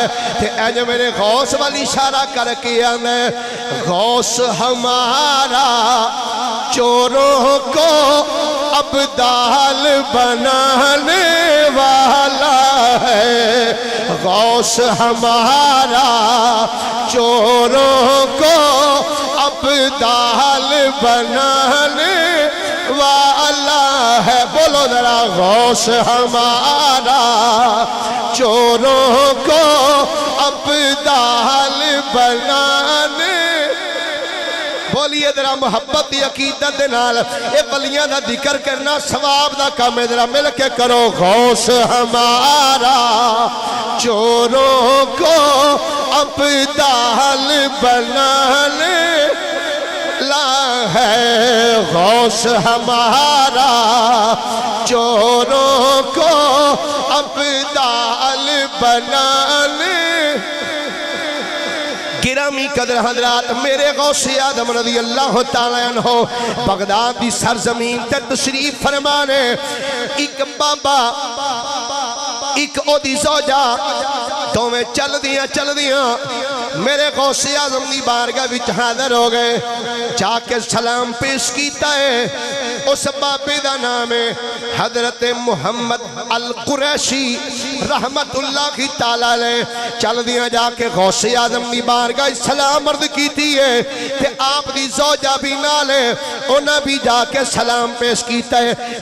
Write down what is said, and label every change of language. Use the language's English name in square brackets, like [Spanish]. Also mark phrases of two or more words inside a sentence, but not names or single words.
[Punjabi] کہ اے جو میرے غوث والی اشارہ کر کے آنے، [Urdu] غوث ہمارا چوروں کو عبدال بنانے والا ہے، غوث ہمارا چوروں کو عبدال بنانے والا ہے۔ بولو ذرا، غوث ہمارا چوروں کو عبدال بنانے، بولیے ذرا [Punjabi] محبت دی عقیدت دے نال اے ولیاں دا ذکر کرنا ثواب دا کام ہے، ذرا مل کے کرو۔ [Urdu] غوث ہمارا چوروں کو عبدال بنانے لا ہے، غوث ہمارا چوروں کو عبدال بنانے۔ [Punjabi] گرامی قدر حضرات، میرے غوث اعظم [Arabic] رضی اللہ تعالیٰ عنہ [Punjabi] بغداد دی سرزمین تے تشریف فرمانے، ایک بابا ایک او دی زوجہ دوویں چل دیاں میرے غوث اعظم دی بارگاہ وچ حاضر ہو گئے، جا کے سلام پیش کیتا ہے۔ اس بابے دا نام ہے حضرت محمد القریشی [Arabic] رحمت اللہ کی تعالیٰ علیہ۔ [Punjabi] چل دیاں جا کے غوث اعظم دی بارگاہ سلام عرض کیتی ہے کہ آپ دی زوجہ بھی نالے، انہاں بھی جا کے سلام پیش کیتا ہے۔